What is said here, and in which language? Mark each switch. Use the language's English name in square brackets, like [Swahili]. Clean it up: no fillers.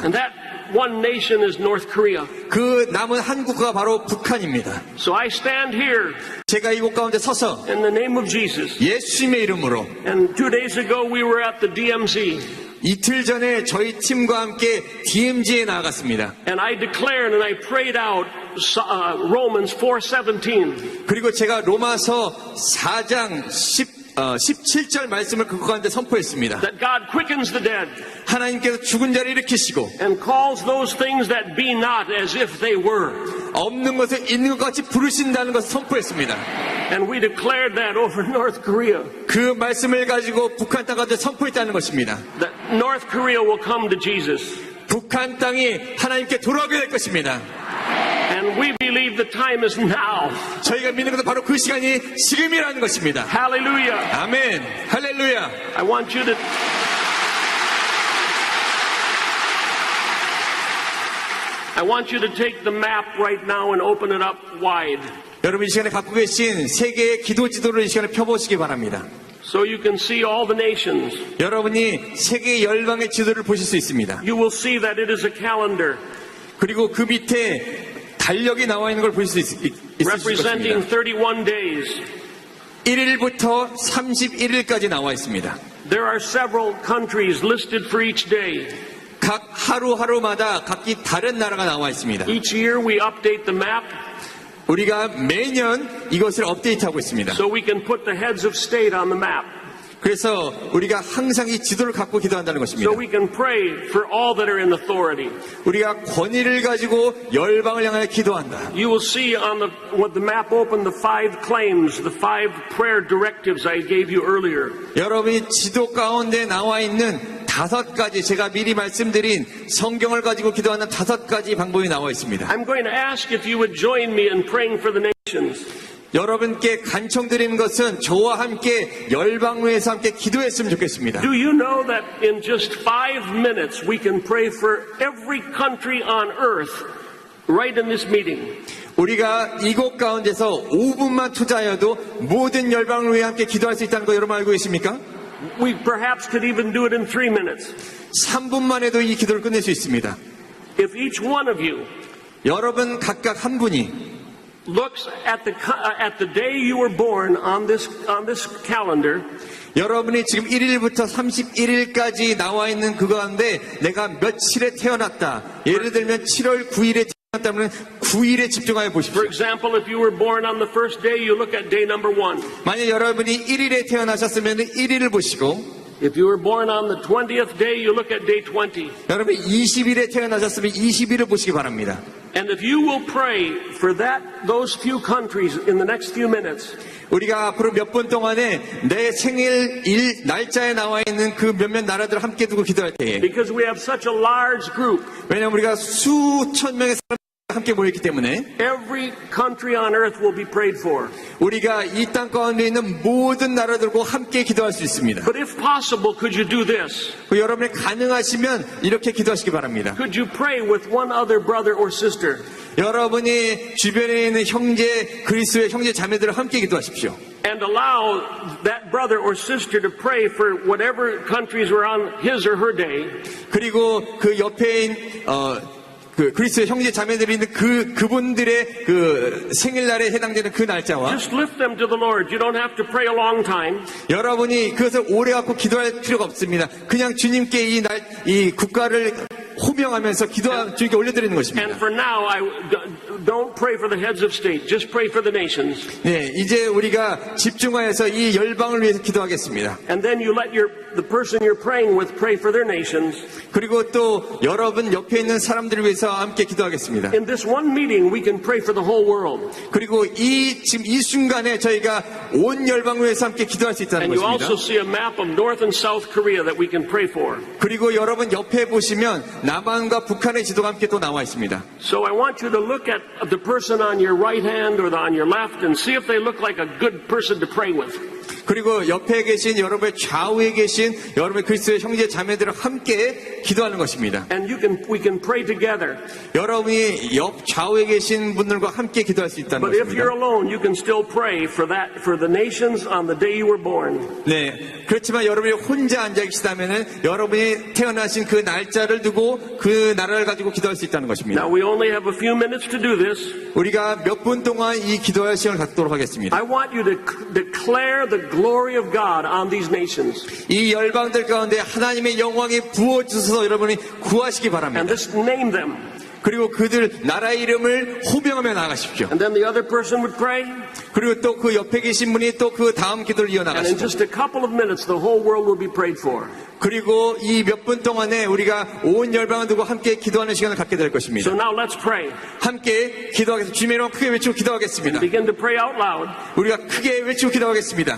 [English] And that one nation is North Korea. [Korean] 그 남은 한 국가가 바로 북한입니다. [English] So I stand here [Korean] 제가 이곳 가운데 서서 [English] in the name of Jesus. [Korean] 예수님의 이름으로 [English] And 2 days ago we were at the DMZ. [Korean] 이틀 전에 저희 팀과 함께 DMZ에 나아갔습니다. [English] And I declared and I prayed out Romans 4:17. [Korean] 그리고 제가 로마서 4장 17절 말씀을 그거 가운데 선포했습니다. [English] That God quickens the dead [Korean] 하나님께서 죽은 자를 일으키시고 [English] and calls those things that be not as if they were. [Korean] 없는 것을 있는 것 같이 부르신다는 것을 선포했습니다. [English] And we declared that over North Korea. [Korean] 그 말씀을 가지고 북한 땅 가운데 선포했다는 것입니다. [English] That North Korea will come to Jesus. [Korean] 북한 땅이 하나님께 돌아오게 될 것입니다. [English] And we believe the time is now. [Korean] 저희가 믿는 것은 바로 그 시간이 지금이라는 것입니다. [English] Hallelujah. [Korean] 아멘. 할렐루야. [English] I want you to take the map right now and open it up wide. [Korean] 여러분 이 시간에 갖고 계신 세계의 기도 지도를 이 시간에 펴보시기 바랍니다. [English] So you can see all the nations. [Korean] 여러분이 세계 열방의 지도를 보실 수 있습니다. [English] You will see that it is a calendar [Korean] 그리고 그 밑에 달력이 나와 있는 걸 볼 수 있을 [English] representing [Korean] 것입니다. [English] 31 days. [Korean] 1일부터 31일까지 나와 있습니다. [English] There are several countries listed for each day. [Korean] 각 하루하루마다 각기 다른 나라가 나와 있습니다. [English] Each year we update the map [Korean] 우리가 매년 이것을 업데이트하고 있습니다. [English] so we can put the heads of state on the map. [Korean] 그래서 우리가 항상 이 지도를 갖고 기도한다는 것입니다. [English] So we can pray for all that are in authority. [Korean] 우리가 권위를 가지고 열방을 향하여 기도한다. [English] You will see on with the map open the 5 claims, the 5 prayer directives I gave you earlier. [Korean] 여러분이 지도 가운데 나와 있는 5가지 제가 미리 말씀드린 성경을 가지고 기도하는 5가지 방법이 나와 있습니다. [English] I'm going to ask if you would join me in praying for the nations. [Korean] 여러분께 간청드리는 것은 저와 함께 열방회에서 함께 기도했으면 좋겠습니다. [English] Do you know that in just 5 minutes we can pray for every country on earth right in this meeting? [Korean] 우리가 이곳 가운데서 5분만 투자하여도 모든 열방을 위해 함께 기도할 수 있다는 거 여러분 알고 계십니까? [English] We perhaps could even do it in 3 minutes. [Korean] 3분만 해도 이 기도를 끝낼 수 있습니다. [English] If each one of you [Korean] 여러분 각각 한 분이 [English] looks at the day you were born on this calendar, [Korean] 여러분이 지금 1일부터 31일까지 나와 있는 그거 가운데 내가 며칠에 태어났다. 예를 들면 7월 9일에 태어났다면 9일에 집중하여 보십시오. [English] for example, if you were born on the first day, you look at day number 1. [Korean] 만약 여러분이 1일에 태어나셨으면 1일을 보시고 [English] If you were born on the 20th day, you look at day 20. [Korean] 여러분이 20일에 태어나셨으면 20일을 보시기 바랍니다. [English] And if you will pray for those few countries in the next few minutes, [Korean] 우리가 앞으로 몇 분 동안에 내 생일 날짜에 나와 있는 그 몇몇 나라들을 함께 두고 기도할 때에 [English] because we have such a large group, [Korean] 왜냐하면 우리가 수천 명의 사람이 함께 모였기 때문에 [English] every country on earth will be prayed for. [Korean] 우리가 이 땅 가운데 있는 모든 나라들과 함께 기도할 수 있습니다. [English] But if possible, could you do this? [Korean] 여러분이 가능하시면 이렇게 기도하시기 바랍니다. [English] Could you pray with one other brother or sister? [Korean] 여러분이 주변에 있는 형제 그리스도의 형제 자매들을 함께 기도하십시오. [English] And allow that brother or sister to pray for whatever countries were on his or her day. [Korean] 그리고 그 옆에 있는 그 그리스도의 형제 자매들이 있는 그분들의 그 생일날에 해당되는 그 날짜와 [English] Just lift them to the Lord. You don't have to pray a long time. [Korean] 여러분이 그것을 오래 갖고 기도할 필요가 없습니다. 그냥 주님께 이 국가를 호명하면서 주님께 올려드리는 것입니다. [English] for now, don't pray for the heads of state. Just pray for the nations. [Korean] 네, 이제 우리가 집중하여서 이 열방을 위해서 기도하겠습니다. [English] And then you let the person you're praying with pray for their nations. [Korean] 그리고 또 여러분 옆에 있는 사람들을 위해서 함께 기도하겠습니다. [English] In this one meeting, we can pray for the whole world. [Korean] 그리고 지금 이 순간에 저희가 온 열방을 위해서 함께 기도할 수 있다는 [English] And you [Korean] 것입니다. [English] also see a map of North and South Korea that we can pray for. [Korean] 그리고 여러분 옆에 보시면 남한과 북한의 지도가 함께 또 나와 있습니다. [English] So I want you to look at the person on your right hand or on your left and see if they look like a good person to pray with. [Korean] 그리고 옆에 계신 여러분의 좌우에 계신 여러분의 그리스도의 형제 자매들을 함께 기도하는 것입니다. [English] And we can pray together. [Korean] 여러분이 좌우에 계신 분들과 함께 기도할 수 있다는 [English] But if you're [Korean] 것입니다. [English] alone, you can still pray for the nations on the day you were born. [Korean] 네, 그렇지만 여러분이 혼자 앉아 계시다면은 여러분이 태어나신 그 날짜를 두고 그 나라를 가지고 기도할 수 있다는 것입니다. [English] Now we only have a few minutes to do this. [Korean] 우리가 몇 분 동안 이 기도할 시간을 갖도록 하겠습니다. [English] I want you to declare the glory of God on these nations. [Korean] 이 열방들 가운데 하나님의 영광이 부어주셔서 여러분이 구하시기 [English] And [Korean] 바랍니다. [English] just name them. [Korean] 그리고 그들 나라의 이름을 호명하며 나아가십시오. [English] And then the other person would pray. [Korean] 그리고 또 그 옆에 계신 분이 또 그 다음 기도를 [English] And in [Korean] 이어나가십시오. [English] just a couple of minutes, the whole world will be prayed for. [Korean] 그리고 이 몇 분 동안에 우리가 온 열방을 두고 함께 기도하는 시간을 갖게 될 것입니다. [English] So now let's pray. [Korean] 함께 기도하겠습니다. 주님의 이름 크게 외치고 기도하겠습니다. [English] Begin to pray out loud [Korean] 우리가 크게 외치고 기도하겠습니다.